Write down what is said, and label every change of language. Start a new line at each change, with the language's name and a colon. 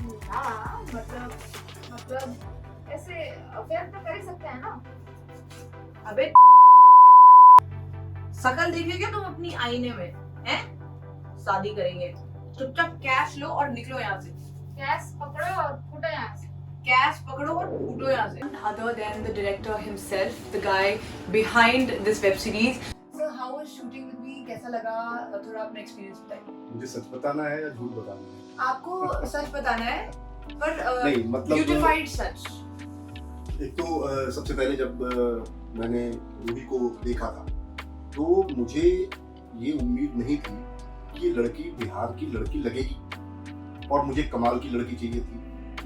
Hindi: हाँ, मतलब ऐसे अफेयर तो कर ही सकते हैं ना. अबे शकल देखे क्या तुम अपनी आईने में? हैं? शादी करेंगे. चुपचाप कैश लो और निकलो यहाँ से. कैश पकड़ो और फूटो यहाँ से. कैश पकड़ो और फूटो यहाँ से.
English: Other than the director himself, the guy behind this web series. So how was shooting with me?
Hindi: कैसा लगा? थोड़ा अपना एक्सपीरियंस बताइए. मुझे सच बताना है या झूठ बताना है? आपको सच बताना है, पर नहीं मतलब ब्यूटिफाइड सच. एक तो सबसे पहले जब मैंने रूही को देखा था तो मुझे ये उम्मीद नहीं थी कि ये लड़की बिहार की लड़की लगेगी और मुझे कमाल की लड़की चाहिए थी।